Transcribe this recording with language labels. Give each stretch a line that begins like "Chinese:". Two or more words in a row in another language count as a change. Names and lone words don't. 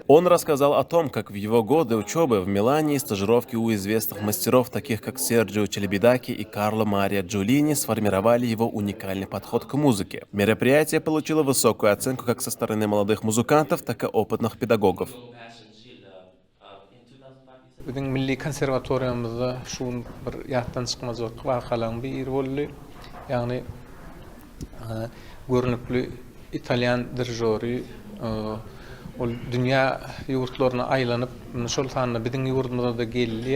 Russian: Он рассказал о том, как в его годы учебы в Милане и стажировки у известных мастеров, таких как Серджио Челебидаки и Карло Мария Джулини, сформировали его уникальный подход к музыке. Мероприятие получило высокую оценку как со стороны молодых музыкантов, так и опытных педагогов.
Turkmen: Bizim milli konservatoryamızda şun bir ýatdan çykmaz wakalan bir boldy. Ýagny görnükli italyan dirijori ol dünýä ýurtlaryna aýlanyp şol sanyna biziň ýurdumyzda da gelýär.